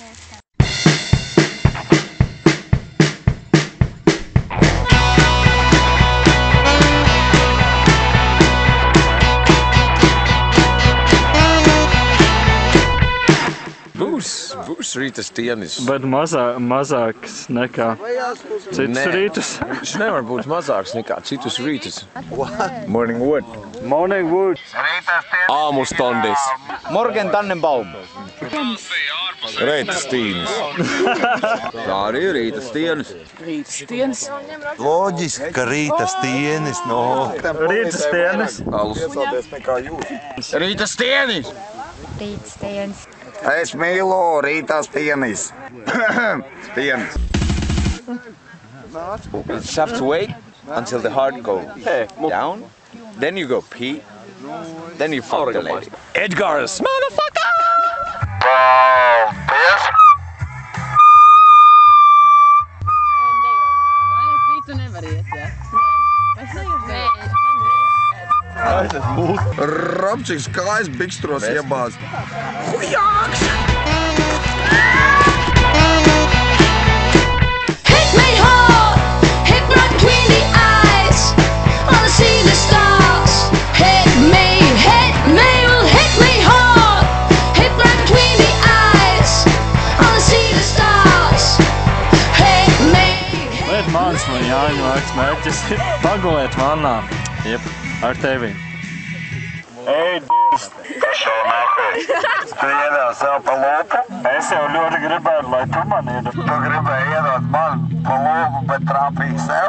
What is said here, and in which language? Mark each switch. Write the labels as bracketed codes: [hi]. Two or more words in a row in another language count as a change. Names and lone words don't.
[lv] Būs rīta stienis. Bet mazāks nekā citus rītus? Viņš nevar būt mazāks nekā citus rītus. [en] Morning wood. Morning wood. [fi] Aamustondis. [de] Morgen Tannenbaum. [lv] Rīta stienis. Tā arī ir rīta stienis. Rīta stienis. Loģiski, ka rīta stienis, no. Rīta stienis. Rīta stienis. Rīta stienis. Es mīlu rīta stienis. Stienis. [en] You just have to wait until the heart goes down. Then you go pee. Then you fuck the lady. Edgars, motherfucker! [lv] Tu nevar iet, jā. Es Robčiks kājas bikstros iebāz. [en] Hit me hard, hit right between the eyes. Wanna see the stars. Hit me, well hit me hard. Hit right between the eyes. Wanna see the stars. Hit me. [lv] Bet mans man Jāņu vārds mērķis ir pagulēt vannā. Jep, ar tevi. Ej, d***s! Kas jau nākais? Tu iedāvi sev pa lūpu? Es jau ļoti gribētu, lai tu man iedod. Tu gribēji iedot man pa lūpu, bet trāpīji sev?